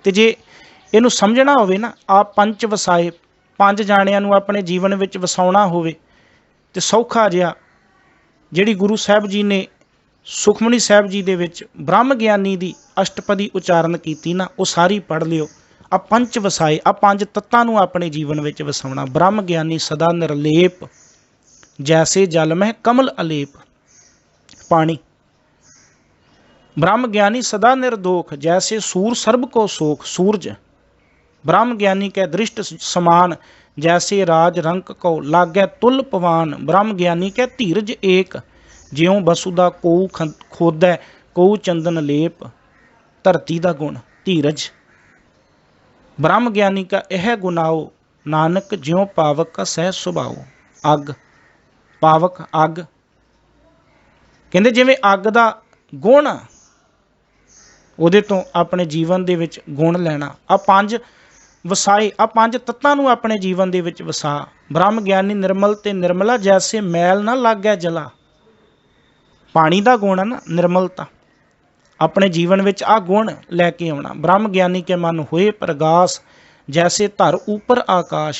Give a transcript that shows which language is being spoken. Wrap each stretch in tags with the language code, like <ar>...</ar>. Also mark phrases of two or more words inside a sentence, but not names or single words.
<pa>ਤੇ ਜੇ ਇਹਨੂੰ ਸਮਝਣਾ ਹੋਵੇ ਨਾ, ਆਪ ਪੰਚ ਵਸਾਏ, ਪੰਜ ਜਾਣੀਆਂ ਨੂੰ ਆਪਣੇ ਜੀਵਨ ਵਿਚ ਵਸਾਉਣਾ ਹੋਵੇ ਤੇ ਸੌਖਾ ਜਿਹਾ, ਜਿਹੜੀ ਗੁਰੂ ਸਾਹਿਬ ਜੀ ਨੇ ਸੁਖਮਨੀ ਸਾਹਿਬ ਜੀ ਦੇ ਵਿਚ ਬ੍ਰਹਮ ਗਿਆਨੀ ਦੀ ਅਸ਼ਟਪਦੀ ਉਚਾਰਣ ਕੀਤੀ ਨਾ, ਉਹ ਸਾਰੀ ਪੜ੍ਹ ਲਿਓ। ਆ ਪੰਚ ਵਸਾਏ, ਆ ਪੰਜ ਤੱਤਾਂ ਨੂੰ ਆਪਣੇ ਜੀਵਨ ਵਿਚ ਵਸਾਉਣਾ। ਬ੍ਰਹਮ ਗਿਆਨੀ ਸਦਾ ਨਿਰਲੇਪ, ਜੈਸੇ ਜਲ ਮਹਿ ਕਮਲ ਅਲੇਪ, ਪਾਣੀ। ਬ੍ਰਹਮ ਗਿਆਨੀ ਸਦਾ ਨਿਰਦੋਖ, ਜੈਸੇ ਸੂਰ ਸਰਬ ਕਉ ਸੋਖ, ਸੂਰਜ। ਬ੍ਰਹਮ ਗਿਆਨੀ ਕੈ ਦ੍ਰਿਸਟਿ ਸਮਾਨਿ, ਜੈਸੇ ਰਾਜ ਰੰਕ ਕਉ ਲਾਗੈ ਤੁਲਿ ਪਵਾਨ। ਬ੍ਰਹਮ ਗਿਆਨੀ ਕੈ ਧੀਰਜੁ ਏਕ, ਜਿਉ ਬਸੁਧਾ ਕੋਊ ਖੋਦੈ ਕੋਊ ਚੰਦਨ ਲੇਪ। ਧਰਤੀ ਕਾ ਗੁਣ ਧੀਰਜ। ਬ੍ਰਹਮ ਗਿਆਨੀ ਕਾ ਇਹੈ ਗੁਨਾਉ, ਨਾਨਕ ਜਿਉ ਪਾਵਕ ਕਾ ਸਹਜ ਸੁਭਾਉ। ਅੱਗ, ਪਾਵਕ ਅੱਗ, ਕਹਿੰਦੇ ਜਿਵੇਂ ਅੱਗ ਦਾ ਗੁਣ ਆ, ਉਹਦੇ ਤੋਂ ਆਪਣੇ ਜੀਵਨ ਦੇ ਵਿਚ ਗੁਣ ਲੈਣਾ। ਆ ਪੰਜ ਵਸਾਏ। ਆ ਪੰਜ ਤੱਤਾਂ ਨੂੰ ਆਪਣੇ ਜੀਵਨ ਦੇ ਵਿੱਚ ਵਸਾ। ਬ੍ਰਹਮ ਗਿਆਨੀ ਨਿਰਮਲ ਤੇ ਨਿਰਮਲਾ, ਜੈਸੇ ਮੈਲ ਨਾ ਲੱਗੈ ਜਲਾ। ਪਾਣੀ ਦਾ ਗੁਣ ਹੈ ਨਾ ਨਿਰਮਲਤਾ। ਆਪਣੇ ਜੀਵਨ ਵਿੱਚ ਆ ਗੁਣ ਲੈ ਕੇ ਆਉਣਾ। ਬ੍ਰਹਮ ਗਿਆਨੀ ਕੇ ਮਨ ਹੋਏ ਪ੍ਰਗਾਸ, ਜੈਸੇ ਧਰ ਉੱਪਰ ਆਕਾਸ਼।</pa>